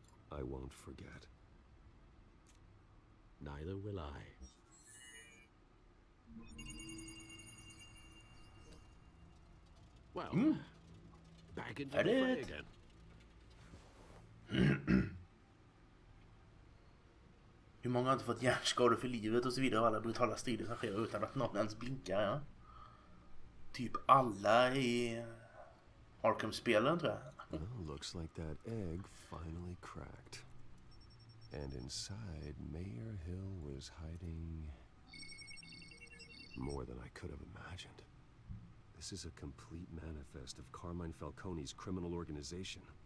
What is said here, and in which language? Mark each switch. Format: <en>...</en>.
<en>I won't forget. Neither will I. Well, back into the fray again.</en> <sv>Hur många har inte fått hjärnskador för livet och så vidare av alla brutala strider som sker utan att någon ens blinkar, ja? Typ alla i Arkham-spelen, tror jag.</sv> <en>Well, looks like that egg finally cracked. And inside, Mayor Hill was hiding more than I could have imagined. This is a complete manifest of Carmine Falcone's criminal organization.</en>